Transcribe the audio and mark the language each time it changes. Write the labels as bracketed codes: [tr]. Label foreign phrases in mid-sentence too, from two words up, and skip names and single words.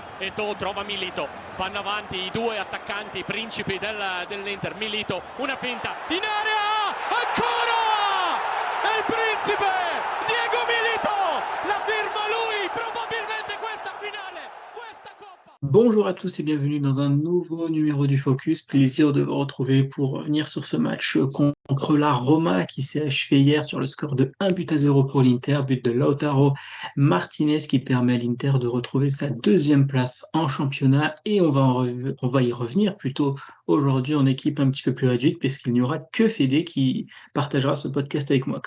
[it] Eto'o trova Milito, vanno avanti i due attaccanti principi dell'Inter. Milito, una finta in area, ancora è il principe Diego Milito, la firma lui, probabilmente questa finale, questa coppa. [fr] Bonjour à tous et bienvenue dans un nouveau numéro du Focus. Plaisir de vous retrouver pour revenir sur ce match contre la Roma qui s'est achevé hier sur le score de 1-0 pour l'Inter, but de Lautaro Martinez qui permet à l'Inter de retrouver sa deuxième place en championnat et on va y revenir plutôt aujourd'hui en équipe un petit peu plus réduite puisqu'il n'y aura que Fédé qui partagera ce podcast avec moi.